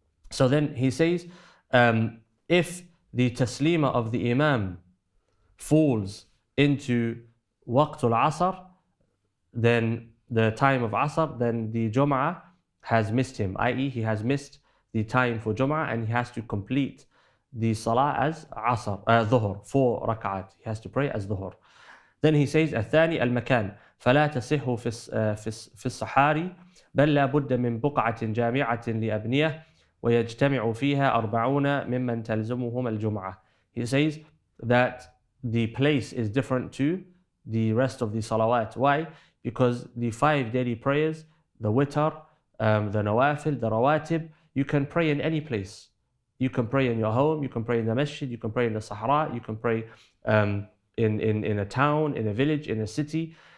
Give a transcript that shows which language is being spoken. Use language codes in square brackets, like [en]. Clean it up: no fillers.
[en] So then he says, if the taslima of the Imam falls into waqtul asr, then the time of asr, then the Jummah has missed him, i.e. he has missed the time for Jummah and he has to complete the salah as dhuhr, 4 rak'at. He has to pray as dhuhr. Then he says, [ar] الثاني المكان فلا تصح في الصحاري بل لا بد من بقعة جامعة لأبنية ويجتمع فيها 40 ممن تلزمهم الجمعة. [en] He says that the place is different to the rest of the salawat. Why? Because the 5 daily prayers, the witr, the nawafil, the rawatib, you can pray in any place. You can pray in your home, you can pray in the masjid, you can pray in the sahara, you can pray in a town, in a village, in a city.